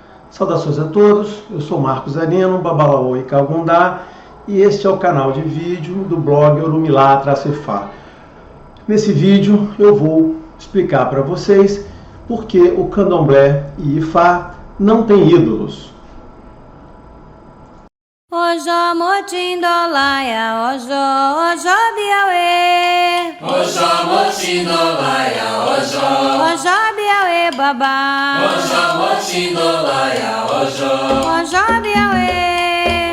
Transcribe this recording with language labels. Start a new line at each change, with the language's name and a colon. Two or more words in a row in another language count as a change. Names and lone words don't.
Portuguese: Saudações a todos, eu sou Marcos Areno, Babalaô e Calgundá, e este é o canal de vídeo do blog Orumilá-Ifá. Nesse vídeo eu vou explicar para vocês por que o Candomblé e Ifá não têm ídolos.
Yoruba: Ojo motindolaia, ojo biauê. Ojo motindolaia, Ojo biauê babá. Ojo motindolaia, Ojo biauê.